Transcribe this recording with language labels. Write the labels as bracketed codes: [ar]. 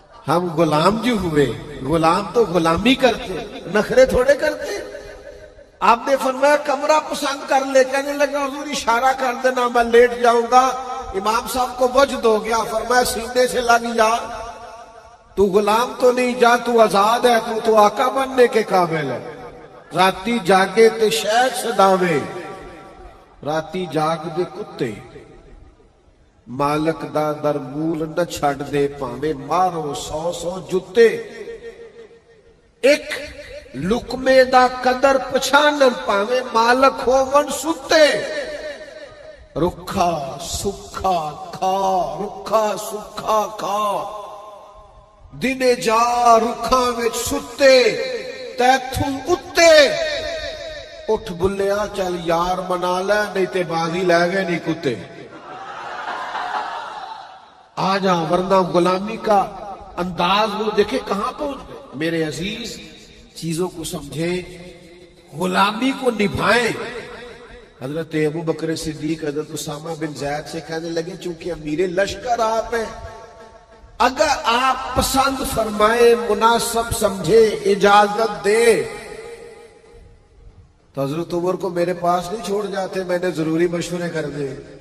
[ur] ہم غلام جو ہوئے, غلام تو غلامی کرتے, نخرے تھوڑے کرتے. آپ نے فرمایا کمرہ پسند کر لے. کہنے لگا حضور اشارہ کر دینا میں لیٹ جاؤں گا. امام صاحب کو وجد ہو گیا, فرمایا سینے سے لگ جا, تو غلام تو نہیں, جا تو آزاد ہے, تو آقا بننے کے قابل ہے. [pa] راتی جاگے تے شیخ صداوے, راتی جاگ دے کتے, مالک دا در مول نہ چھڑ دے, پاویں مارو 100 جتے. ایک لقمے دا قدر پچھانن, پاویں مالک ہو من ستے. رکھا سکھا کھا, رکھا سکھا کھا, دنے جا رکھاں وچ ستے, تیتھوں اتے. اٹھ بلیا چل یار منا لے, نہیں تے بازی لے گئے نہیں کتے. [ur] آ جا, ورنہ غلامی کا انداز وہ دیکھے کہاں پہنچ گئے. میرے عزیز چیزوں کو سمجھیں, غلامی کو نبھائیں. حضرت ابو بکر صدیق حضرت اسامہ بن زید سے کہنے لگے چونکہ امیر لشکر آپ ہیں, اگر آپ پسند فرمائیں, مناسب سمجھے, اجازت دے, تو حضرت عمر کو میرے پاس نہیں چھوڑ جاتے, میں نے ضروری مشورے کر دے.